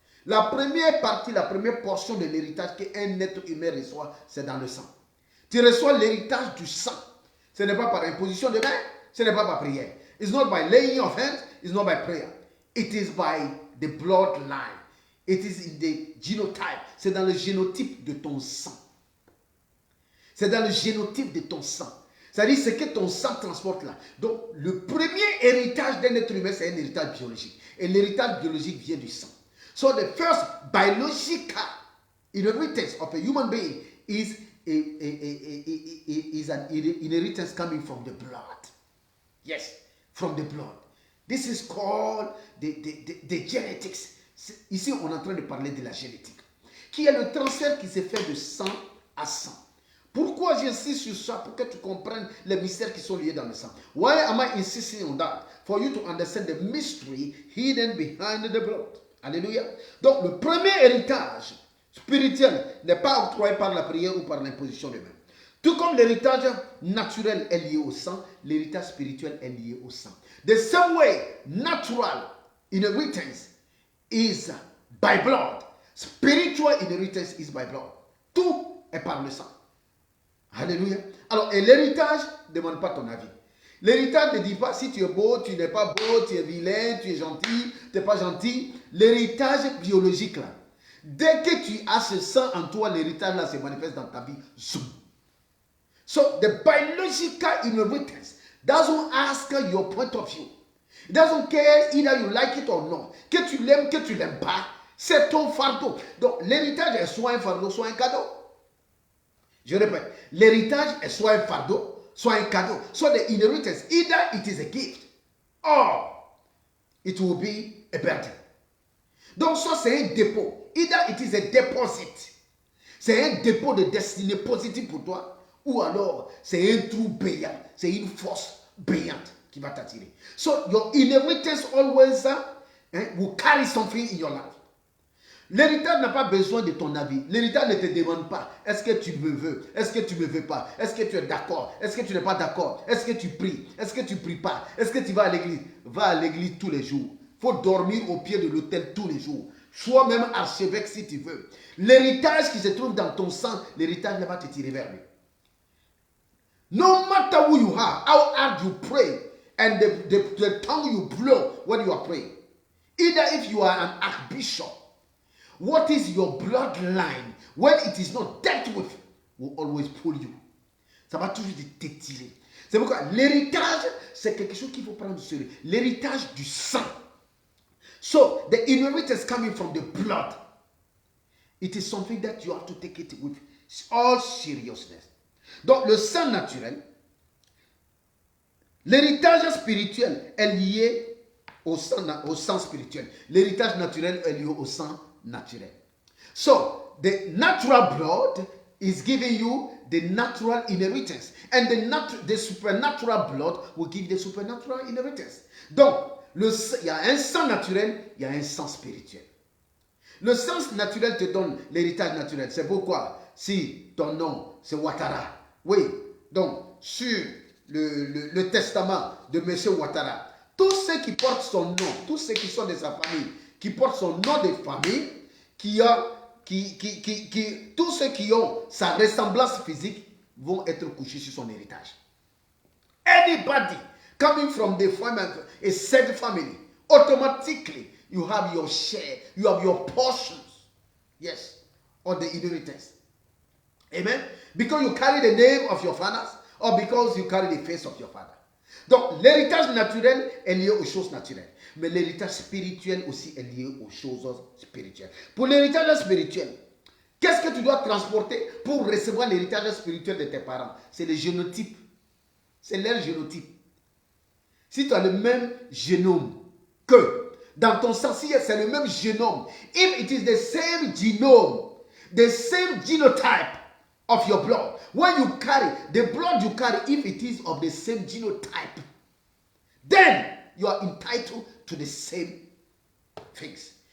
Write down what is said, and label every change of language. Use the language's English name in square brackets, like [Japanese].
[French] La première partie, la première portion de l'héritage qu'un être humain reçoit, c'est dans le sang. Tu reçois l'héritage du sang. Ce n'est pas par imposition de main, ce n'est pas par prière. [English] It's not by laying of hands, it's not by prayer. It is by the bloodline. It is in the genotype. [French] C'est dans le génotype de ton sang. C'est dans le génotype de ton sang. C'est-à-dire ce que ton sang transporte là. Donc, le premier héritage d'un être humain, c'est un héritage biologique. Et l'héritage biologique vient du sang. [English] So the first biological inheritance of a human being is an inheritance coming from the blood. Yes, from the blood. This is called the genetics. [French] Ici, on est en train de parler de la génétique, qui est le transfert qui se fait de sang à sang. Pourquoi j'insiste sur ça? Pour que tu comprennes les mystères qui sont liés dans le sang. [English] Why am I insisting on that? For you to understand the mystery hidden behind the blood. [French] Alléluia. Donc, le premier héritage spirituel n'est pas octroyé par la prière ou par l'imposition de main. Tout comme l'héritage naturel est lié au sang, l'héritage spirituel est lié au sang. [English] The same way natural inheritance is by blood, spiritual inheritance is by blood. [French] Tout est par le sang. Alléluia. Alors, et l'héritage ne demande pas ton avis. L'héritage ne dit pas si tu es beau, tu n'es pas beau, tu es vilain, tu es gentil, tu n'es pas gentil. L'héritage biologique là, dès que tu as ce sang en toi, l'héritage là se manifeste dans ta vie. Zoom. [English] So the biological inheritance doesn't ask your point of view. It doesn't care either you like it or not. [French] Que tu l'aimes, que tu l'aimes pas, c'est ton fardeau. Donc l'héritage est soit un fardeau, soit un cadeau. Je répète, l'héritage est soit un fardeau, soit un cadeau. [English] So the inheritance, either it is a gift or it will be a burden. [French] Donc ça c'est un dépôt. [English] Either it is a deposit. [French] C'est un dépôt de destinée positive pour toi. Ou alors c'est un trou béant. C'est une force béante qui va t'attirer. [English] So your inheritance always will carry something in your life. [French] L'héritage n'a pas besoin de ton avis. L'héritage ne te demande pas est-ce que tu me veux, est-ce que tu ne me veux pas, est-ce que tu es d'accord, est-ce que tu n'es pas d'accord, est-ce que tu pries, est-ce que tu ne pries pas, est-ce que tu vas à l'église. Va à l'église tous les jours. Il faut dormir au pied de l'autel tous les jours. Sois même archevêque si tu veux. L'héritage qui se trouve dans ton sang, l'héritage va te tirer vers lui. [English] No matter who you are, how hard you pray, and the tongue you blow when you are praying. Either if you are an archbishop, what is your bloodline when it is not dealt with? will always pull you. [French] Ça va toujours t'étirer. C'est pourquoi l'héritage, c'est quelque chose qu'il faut prendre au sérieux. L'héritage du sang. [English] So, the inheritance coming from the blood, it is something that you have to take it with all seriousness. [French] Donc, le sang naturel, l'héritage spirituel est lié au sang spirituel. L'héritage naturel est lié au sang naturel. [English] So, the natural blood is giving you the natural inheritance. And the supernatural blood will give the supernatural inheritance. [French] Donc, il y a un sang naturel, il y a un sang spirituel. Le sang naturel te donne l'héritage naturel. C'est pourquoi, si ton nom, c'est Ouattara, oui, donc, sur le testament de M. Ouattara, tous ceux qui portent son nom, tous ceux qui sont de sa famille, qui portent son nom de famille, tous ceux qui ont sa ressemblance physique vont être couchés sur son héritage. [English] Anybody coming from the family, a said family, automatically you have your share, you have your portions, yes, on the inheritance. Amen? Because you carry the name of your fathers, or because you carry the face of your father. [French] Donc, l'héritage naturel est lié aux choses naturelles. Mais l'héritage spirituel aussi est lié aux choses spirituelles. Pour l'héritage spirituel, qu'est-ce que tu dois transporter pour recevoir l'héritage spirituel de tes parents? C'est le génotype. C'est leur génotype. Si tu as le même génome que dans ton sang, si c'est le même génome, [English] if it is the same genome, the same genotype of your blood, when you carry, the blood you carry, if it is of the same genotype, then you are entitled to the same things.